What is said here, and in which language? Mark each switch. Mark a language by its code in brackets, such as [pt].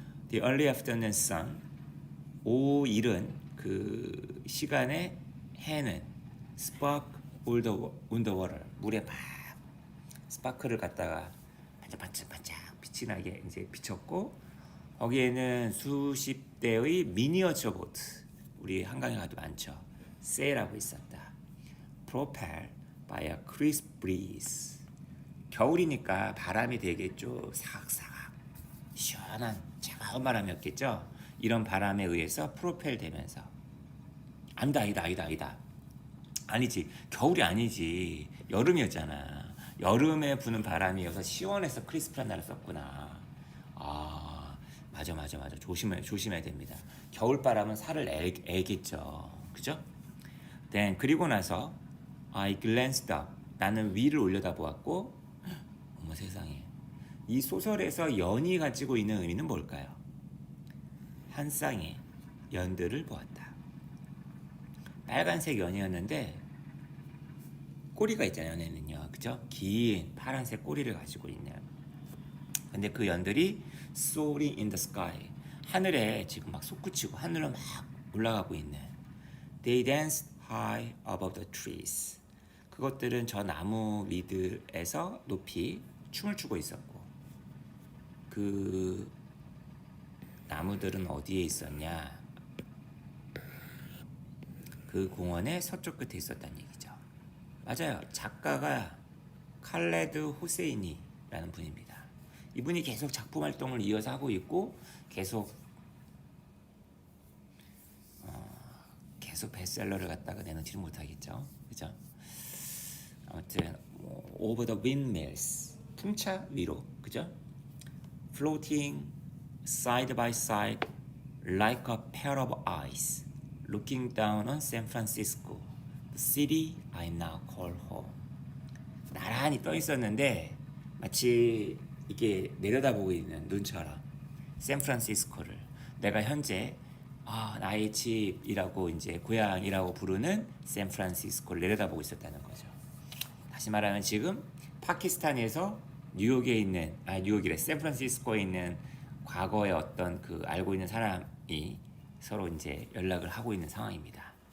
[en] The early afternoon sun. [ko] 오후 이른 그 시간에 해는 [en] spark on the water. [ko] 물에 막 스파크를 갖다가 반짝반짝 빛이 나게 이제 비쳤고 거기에는 수십 대의 미니어처 보트, 우리 한강에 가도 많죠. 세일하고 있었다. [en] Propelled by a crisp breeze. [ko] 겨울이니까 바람이 되겠죠. 사각사각 시원한 차가운 바람이었겠죠. 이런 바람에 의해서 프로펠 되면서 아니다. 아니지. 겨울이 아니지. 여름이었잖아. 여름에 부는 바람이어서 시원해서 크리스프란 말을 썼구나. 아, 맞아. 조심해야 됩니다. 겨울 바람은 살을 애겠죠. 그죠? 그리고 나서 [en] I glanced up. [ko] 나는 위를 올려다보았고, 어머 세상에. 이 소설에서 연이 가지고 있는 의미는 뭘까요? 한 쌍의 연들을 보았다. 빨간색 연이었는데 꼬리가 있잖아요. 연에는요, 그죠? 긴 파란색 꼬리를 가지고 있는. 근데 그 연들이 [en] soaring in the sky. [ko] 하늘에 지금 막 솟구치고 하늘로 막 올라가고 있는. [en] They danced high above the trees. [ko] 그것들은 저 나무 위들에서 높이 춤을 추고 있었고, 그 나무들은 어디에 있었냐? 그 공원의 서쪽 끝에 있었다는 얘기죠. 맞아요. 작가가 칼레드 호세이니라는 분입니다. 이분이 계속 작품 활동을 이어서 하고 있고 계속 베스트셀러를 갖다가 내놓지는 못하겠죠. 그죠? 아무튼 [en] Over the windmills, [ko] 풍차 위로, 그죠? [en] Floating side by side like a pair of eyes, looking down on San Francisco, the city I now call home. [ko] 나란히 떠 있었는데 마치 이게 내려다보고 있는 눈처럼 샌프란시스코를, 내가 현재 나의 집이라고 이제 고향이라고 부르는 샌프란시스코를 내려다보고 있었다는 거죠. 다시 말하면 지금 파키스탄에서 뉴욕이래 샌프란시스코에 있는 과거의 어떤 그 알고 있는 사람이 서로 이제 연락을 하고 있는 상황입니다.